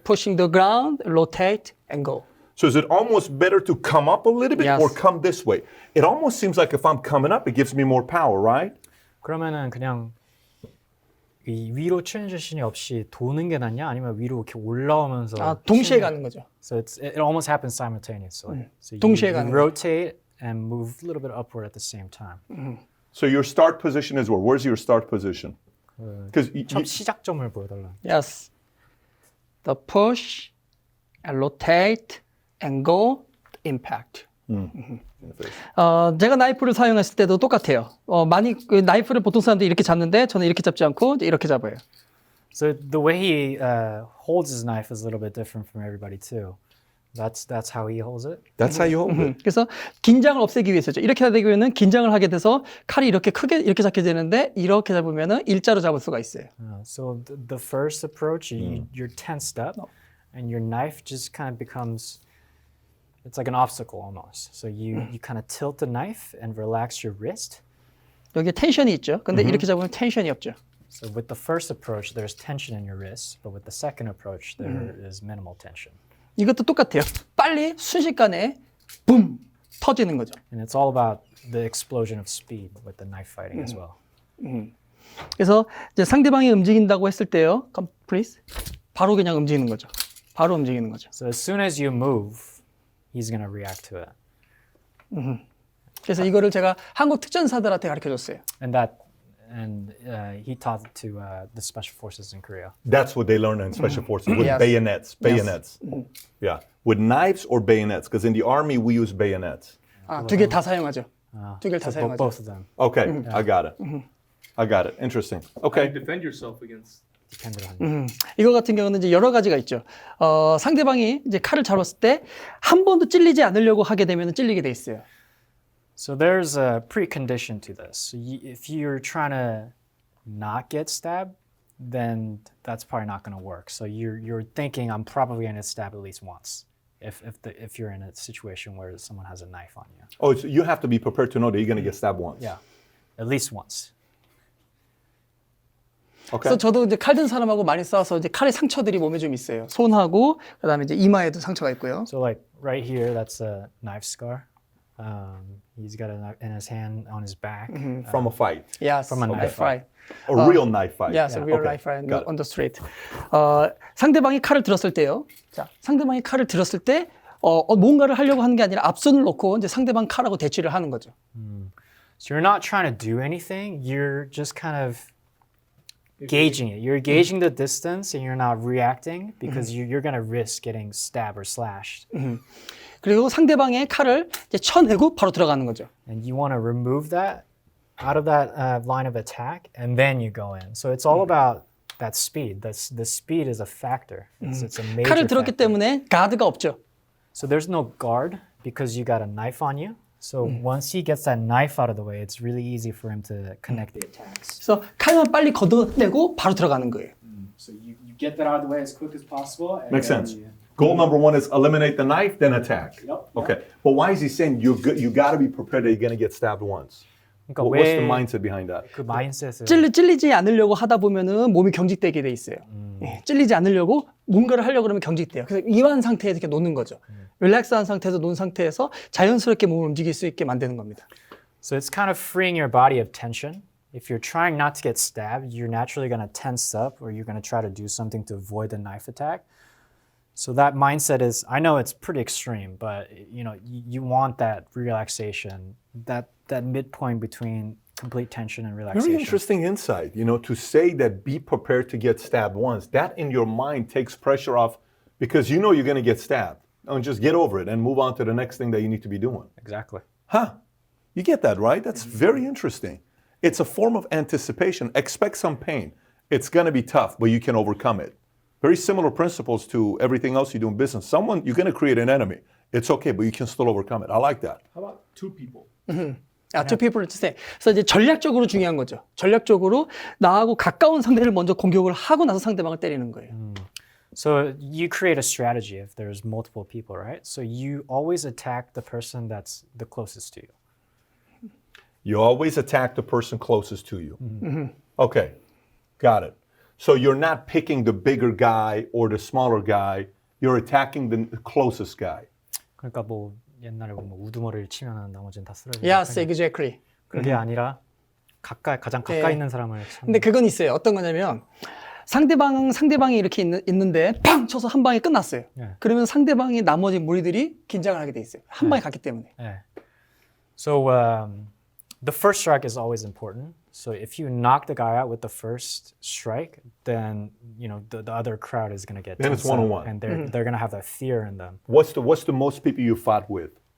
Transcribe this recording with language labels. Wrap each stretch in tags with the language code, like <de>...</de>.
<en>Pushing the ground, rotate, and go. So is it almost better to come up a little bit Yes. or come this way? It almost seems like if I'm coming up, it gives me more power, right?</en> <ko>그러면은 그냥 이 위로 트랜지션이 없이 도는 게 낫냐? 아니면 위로 이렇게 올라오면서 동시에 가는 거죠.</ko> <en>So it almost happens simultaneously. So</en> <ko>동시에</ko> <en>you</en> <ko>가는 거죠.</ko> <en>rotate and move a little bit upward at the same time. So your start position is where? Where's your start position? Because</en> <ko>첫 시작점을 보여달라.</ko> <en>Yes. The push, and rotate, and go, impact.</en> <ko>제가 나이프를 사용했을 때도 똑같아요. 많이 그 나이프를 보통 사람들이 이렇게 잡는데 저는 이렇게 잡지 않고 이제 이렇게 잡아요.</ko> <en>So the way he holds his knife is a little bit different from everybody too. That's how he holds it. that's how you hold it.</en> <ko>그래서 긴장을 없애기 위해서죠. 이렇게 하다 보면은 긴장을 하게 돼서 칼이 이렇게 크게 이렇게 잡게 되는데 이렇게 잡으면은 일자로 잡을 수가 있어요.</ko> <en>So the first approach, you're tensed up, and your knife just kind of becomes, it's like an obstacle almost. So you kind of tilt the knife and relax your wrist.</en> <ko>여기에 텐션이 있죠. 근데 이렇게 잡으면 텐션이 없죠.</ko> <en>So with the first approach, there's tension in your wrist, but with the second approach, there is minimal tension.</en> <ko>이것도 똑같아요. 빨리 순식간에 붐 터지는 거죠.</ko> <en>And it's all about the explosion of speed with the knife fighting as well.</en> <ko>그래서 이제 상대방이 움직인다고 했을 때요.</ko> <en>Come, please.</en> <ko>바로 그냥 움직이는 거죠. 바로 움직이는 거죠.</ko> <en>So as soon as you move, he's going to react to it.</en> <ko>그래서 이거를 제가 한국 특전사들한테 가르쳐줬어요.</ko> <en>And he taught it to the special forces in Korea. That's what they learn in special forces with Yes. bayonets. Yeah, with knives or bayonets. Because in the army we use bayonets.</en> <ko>두 개 다 사용하죠. 두 개를 다</ko> <en>So</en> <ko>사용하죠.</ko> <en>both of them. Okay, I got it. I got it. Interesting. Okay. Defend yourself against. Depended on</en> <ko>이거 같은 경우는 이제 여러 가지가 있죠. 상대방이 이제 칼을 잡았을 때 한 번도 찔리지 않으려고 하게 되면 찔리게 돼 있어요.</ko> <en>So there's a precondition to this. So if you're trying to not get stabbed, then that's probably not going to work. So you're thinking I'm probably going to stab at least once. if you're in a situation where someone has a knife on you. Oh, so you have to be prepared to know that you're going to get stabbed once. Yeah, at least once. Okay.</en> <ko>그래서 저도 이제 칼 든 사람하고 많이 싸워서 이제 칼의 상처들이 몸에 좀 있어요. 손하고 그다음에 이제 이마에도 상처가 있고요.</ko> <en>So like right here, that's a knife scar. He's got a knife in his hand on his back. From a fight. Yes, From a knife fight. A real knife fight. Yes, a real Okay. life fight Got it. on the street.</en> <ko>상대방이 칼을 들었을 때요. 자, 상대방이 칼을 들었을 때 뭔가를 하려고 하는 게 아니라 앞손을 놓고 이제 상대방 칼하고 대치를 하는 거죠.</ko> <en>So you're not trying to do anything. You're just kind of gauging it. You're gauging the distance, and you're not reacting because you're going to risk getting stabbed or slashed.</en> <ko>그리고 상대방의 칼을 이제 쳐내고 바로 들어가는 거죠.</ko> <en>And you want to remove that out of that line of attack, and then you go in. So it's all about that speed. The speed is a factor. It's a major</en> <ko>칼을 들었기</ko> <en>factor.</en> <ko>때문에 가드가 없죠.</ko> <en>So there's no guard because you got a knife on you. So once he gets that knife out of the way, it's really easy for him to connect the attacks.</en> <ko>그래서 칼만 빨리 걷어내고 바로 들어가는 거예요.</ko> <en>So you get that out of the way as quick as possible. And Makes then sense. you- Goal number one is eliminate the knife, then attack. Yep. Okay. But why is he saying you got to be prepared that you're going to get stabbed once?</en> <ko>그러니까</ko> <en>What's the</en> <ko>왜</ko> <en>mindset behind that?</en> <ko>그 마인셋을 찔리지 않으려고 하다 보면은 몸이 경직되게 돼 있어요. 예, 찔리지 않으려고 뭔가를 하려고 그러면 경직돼요. 그래서 이완 상태에서 이렇게 놓는 거죠. 릴렉스한 상태에서 놓은 상태에서 자연스럽게 몸을 움직일 수 있게 만드는 겁니다.</ko> <en>So it's kind of freeing your body of tension. If you're trying not to get stabbed, you're naturally going to tense up or you're going to try to do something to avoid the knife attack. So that mindset is, I know it's pretty extreme, but you want that relaxation, that midpoint between complete tension and relaxation. Very interesting insight. To say that be prepared to get stabbed once, that in your mind takes pressure off because you know you're going to get stabbed. And just get over it and move on to the next thing that you need to be doing. Exactly. Huh. You get that, right? That's very interesting. It's a form of anticipation. Expect some pain. It's going to be tough, but you can overcome it. Very similar principles to everything else you do in business. You're going to create an enemy. It's okay, but you can still overcome it. I like that. How about two people? Two people to say.</en> <ko>그래서 이제 전략적으로 중요한 거죠. 전략적으로 나하고 가까운 상대를 먼저 공격을 하고 나서 상대방을 때리는 거예요.</ko> <en>So you create a strategy if there's multiple people, right? So you always attack the person that's the closest to you. You always attack the person closest to you. Okay, got it. So you're not picking the bigger guy or the smaller guy. You're attacking the closest guy.</en> <ko>그러니까 뭐 옛날에 뭐 우두머리를 치면은 나머지는 다 쓰러지는.</ko> <en>Yes, exactly.</en> <ko>그게 아니라 가장 가까이 있는 사람을 참. 근데 그건 있어요. 어떤 거냐면 상대방이 이렇게 있는데 팡 쳐서 한 방에 끝났어요. 네. 그러면 상대방의 나머지 무리들이 긴장을 하게 돼 있어요. 한 방에 갔기 때문에. 네.</ko> <en>So the first strike is always important. So if you knock the guy out with the first strike, then the other crowd is going to get Then it's tense up, one-on-one. and they're going to have that fear in them. What's the most people you fought with?</en>